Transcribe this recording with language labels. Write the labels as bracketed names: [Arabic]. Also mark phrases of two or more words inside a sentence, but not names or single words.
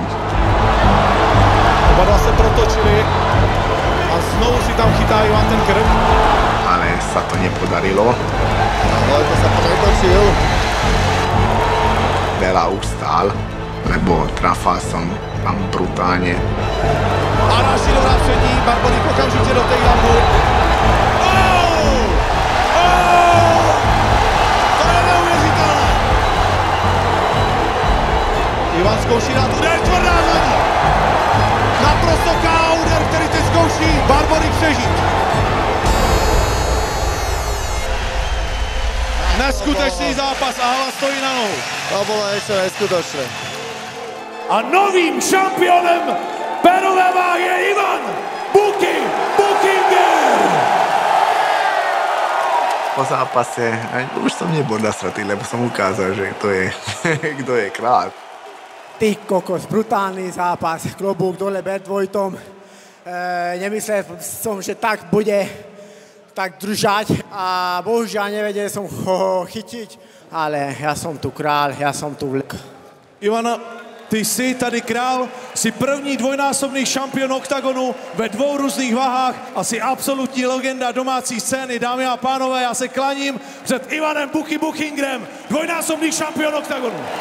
[Czech] Oba dva se protočili a znovu si tam chytá Ivan ten krk. [Slovak] Ale sa to nepodarilo. Ale to sa pretočil. Veľa ustál, lebo trafal som tam brutálne. [Czech] A další dobrá přední, Barborík okamžitě do takedownu. To je neuvěřitelné. Ivan zkouší dát úder, tvrdá zadní. Naprosto K.O. úder, který teď zkouší Barborík přežít. Neskutečný zápas a hlava stojí na nohu. [Slovak] To bolo niečo neskutočné. [Czech] A novým šampionem pérové váhy je Ivan Buchinger. [Slovak] Po zápase už som nebol nasratý, lebo som ukázal, že kto je král. Ty kokos, brutálny zápas, klobúk dole pred Vojtom. Nemyslel som, že tak bude tak držať a bohužiaľ nevedel som ho chytiť, ale ja som tu král, ja som tu vlek. [Czech] Ivana, ty jsi tady král, jsi první dvojnásobný šampion oktagonu ve dvou různých váhách a jsi absolutní legenda domácí scény. Dámy a pánové, já se klaním před Ivanem Buchingerem, dvojnásobný šampion oktagonu.